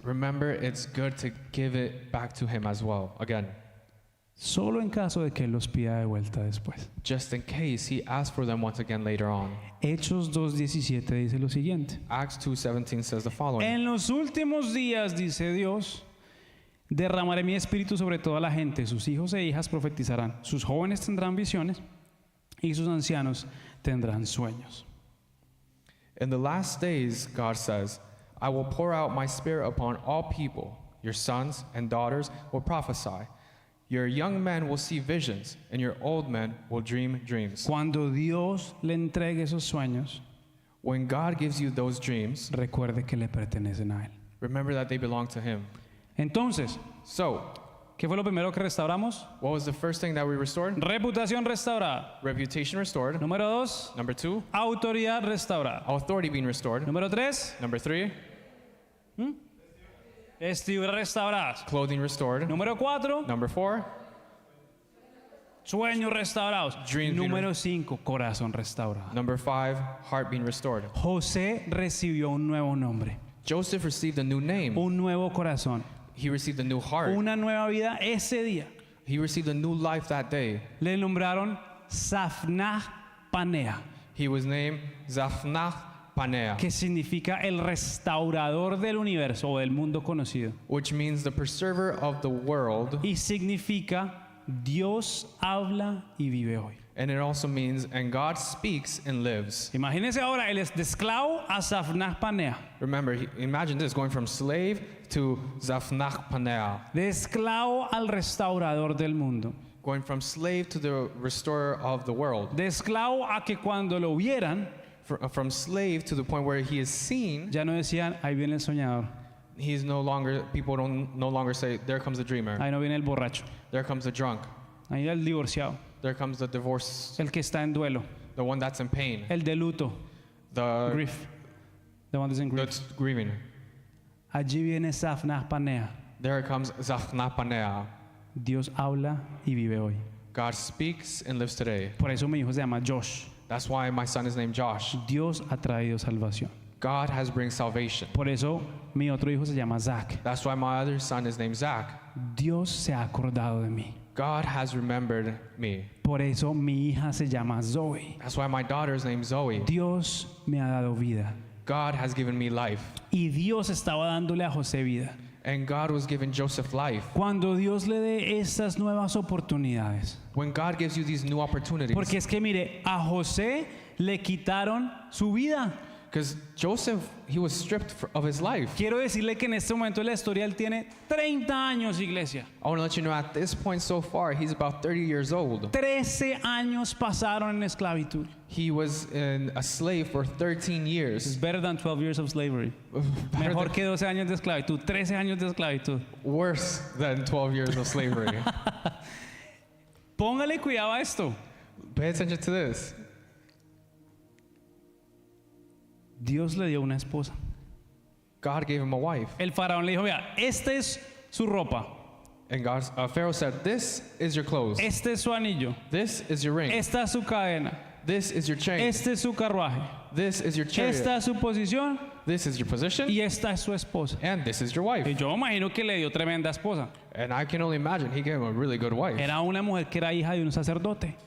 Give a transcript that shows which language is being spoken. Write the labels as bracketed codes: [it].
[en] remember it's good to give it back to him as well, again, [es] Solo en caso de que Él los pida de vuelta después. [en] just in case he asks for them once again later on. [es] Hechos 2:17 dice lo siguiente. [en] Acts 2:17 says the following. [es] En los últimos días, dice Dios, derramaré mi espíritu sobre toda la gente. Sus hijos e hijas profetizarán. Sus jóvenes tendrán visiones y sus ancianos tendrán sueños. [en] In the last days, God says, I will pour out my spirit upon all people. Your sons and daughters will prophesy. Your young men will see visions, and your old men will dream dreams. [es] Cuando Dios le entregue esos sueños, [en] When God gives you those dreams, [es] recuerde que le pertenecen a Él. [en] remember that they belong to him. [es] Entonces, [en] So, [es] ¿qué fue lo primero que restauramos? [en] what was the first thing that we restored? [es] Reputación restaurada. [en] Reputation restored. [es] Número 2, [en] Number 2, [es] autoridad restaurada. [en] authority being restored. [es] Número 3, [en] Number 3, [es] vestiduras restauradas. [en] clothing restored. [es] Número 4, [en] Number 4, [es] sueños restaurados. [en] Dreams being [es] Número 5, corazón restaurado. [en] Number 5, heart being restored. [es] José recibió un nuevo nombre, [en] Joseph received a new name. [es] un nuevo corazón, [en] He received a new heart. [es] una nueva vida ese día. [en] He received a new life that day. [es] Le nombraron Safnah Panea, [en] He was named Zaphnath Paneah, [es] que significa el restaurador del universo o del mundo conocido. [en] which means the preserver of the world, [es] Y significa Dios habla y vive hoy. [en] and it also means and God speaks and lives. [es] Imagínense ahora, él es de esclavo a Safnah Panea, [en] Remember, imagine this, going from slave to Zaphnath Paneah, [es] de esclavo al restaurador del mundo, [en] going from slave to the restorer of the world, [es] de esclavo a que cuando lo vieran [en] from slave to the point where he is seen. [es] ya no decían, ahí viene el soñador, [en] He's no longer, people don't no longer say, there comes the dreamer, [es] ahí no viene el borracho, [en] there comes the drunk, [es] ahí el divorciado, [en] there comes the divorce, [es] el que está en duelo, [en] the one that's in pain, [es] el de luto, [en] the grief, the one that's in grief. that's grieving. [es] Allí viene Safnah Panea. [en] There comes Zaphnath Paneah. [es] Dios habla y vive hoy. [en] God speaks and lives today. [es] Por eso mi hijo se llama Josh. [en] That's why my son is named Josh. [es] Dios ha traído salvación. [en] God has bring salvation. [es] Por eso mi otro hijo se llama Zach. [en] That's why my other son is named Zach. [es] Dios se ha acordado de mí. [en] God has remembered me. [es] Por eso mi hija se llama Zoe. [en] That's why my daughter is named Zoe. [es] Dios me ha dado vida. [en] God has given me life. [es] Y Dios estaba dándole a José vida. [en] And God was giving Joseph life. [es] Cuando Dios le dé estas nuevas oportunidades. [en] When God gives you these new opportunities. [es] Porque es que mire, a José le quitaron su vida. [en] Because Joseph, he was stripped of his life. [es] Quiero decirle que en este momento de la historia él tiene 30 años, iglesia. [en] I want to let you know at this point so far, he's about 30 years old. [es] 13 años pasaron en esclavitud. [en] He was a slave for 13 It's years. better than 12 years of slavery. [es] Mejor que 12 años de esclavitud, 13 años de esclavitud. [en] Worse than 12 years of slavery. [es] Póngale cuidado a esto. [en] Pay attention to this. [es] Dios le dio una esposa. [en] God gave him a wife. [es] El faraón le dijo, vea, esta es su ropa, [en] And God, Pharaoh said, this is your clothes. [es] este es su anillo, [en] This is your ring. [es] esta es su cadena, [en] This is your chain. [es] este es su carruaje, [en] This is your chariot. [es] esta es su posición [en] This is your position. [es] y esta es su esposa. [en] And this is your wife. [es] Y yo imagino que le dio tremenda esposa. [en] And I can only imagine he gave him a really good wife. [es] Era una mujer que era hija de un sacerdote.